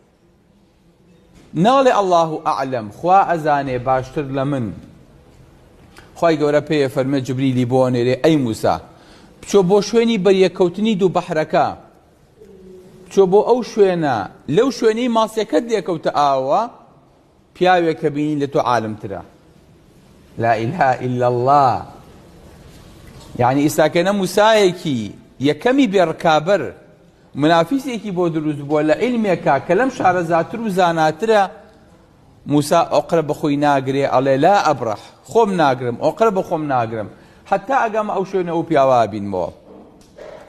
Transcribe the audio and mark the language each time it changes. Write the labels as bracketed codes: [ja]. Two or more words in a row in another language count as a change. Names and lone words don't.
[ckb] ناڵێ [ar] ئەڵڵاهو ئەعلەم، [ckb] خوا ئەزانێ باشتر لە من. خوای گەورە پێیە فەرمێ جبریلی بۆ نێرێ ئەی موسا بچۆ بۆ شوێنی بەریەکەوتنی دوو بەحرەکە، بچۆ بۆ ئەو شوێنە، لەو شوێنەی ماسیەکەت لێکەوتە ئاوە پیاوێک کە بینی لە تۆ عالمترە. [ar] لا إله إلا الله. [ckb] يعني ئێستاکەنە موسایەکی یەکەمی بێڕکابەر منافیسێکی بۆ دروست بووە لە عیلمێکا کە لەم شارەزاتر و زاناترە. موسا ئۆقرە بەخۆی ناگرێ ئەڵێ [ar] لا ئەبڕەح، [ckb] خۆم ناگرم، ئۆقرە بە خۆم ناگرم حتا ئەگەم ئەو شوێنە ئەو پیاوا بینمەوە.